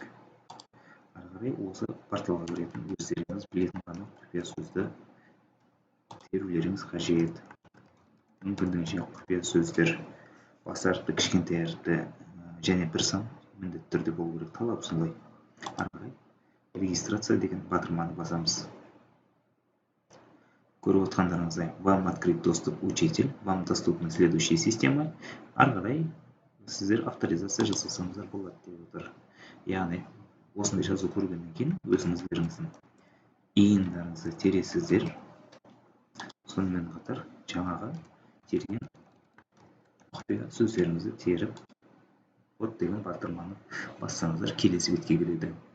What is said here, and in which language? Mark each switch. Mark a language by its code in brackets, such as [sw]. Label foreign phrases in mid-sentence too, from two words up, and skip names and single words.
[kk] Ары қарай осы порталға кіретін өздеріңіз білетін ғана құпия сөзді терулеріңіз қажет. Мүмкіндігінше құпия сөздер басы әріпті, кішкентай әріпті және бір сан міндетті түрде болу керек. Талап солай. Ары қарай регистрация деген батырманы басамыз. Көріп отқандарыңыздай, [ru] вам открыт доступ учитель, вам доступна следующая система. [kk] Ары қарай сіздер авторизация жасасаңыздар болады деп отыр. Яғни осындай жазу көргеннен кейін өзіңіздеріңіздің иіндарыңызды тересіздер. Сонымен қатар жаңағы терген құпия сөздеріңізді теріп, вот деген батырманы бассаңыздар келесі бетке келеді.